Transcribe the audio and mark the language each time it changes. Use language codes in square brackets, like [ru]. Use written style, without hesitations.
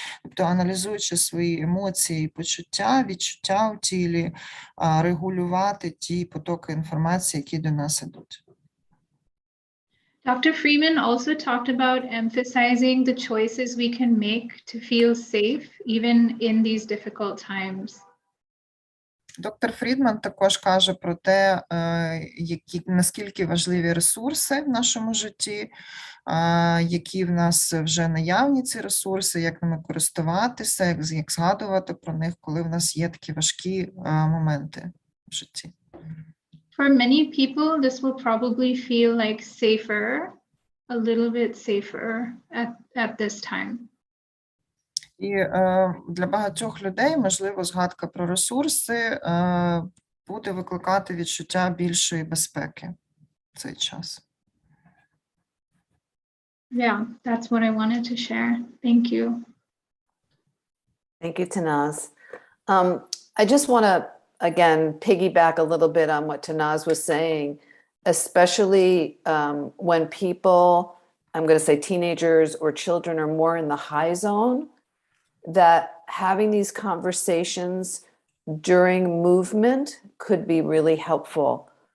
[uk] Тобто, аналізуючи свої емоції і почуття, відчуття у тілі, регулювати ті потоки інформації, які до нас ідуть. [en] Dr. Freeman also talked about emphasizing the choices we can make to feel safe, even in these difficult times. [uk] Доктор Фрідман також каже про те, наскільки важливі ресурси в нашому житті, які в нас вже наявні ці ресурси, як ними користуватися, як згадувати про них, коли в нас є такі важкі моменти в житті. [en] For many people, this will probably feel like safer, a little bit safer at this time. [uk] І для багатьох людей, можливо, згадка про ресурси буде викликати відчуття більшої безпеки в цей час. [en] Yeah, that's what I wanted to share. Thank you. Thank you, Tanaz. I just want to, again, piggyback a little bit on what Tanaz was saying, especially when people, I'm going to say teenagers or children are more in the high zone, that having these conversations during movement could be really helpful.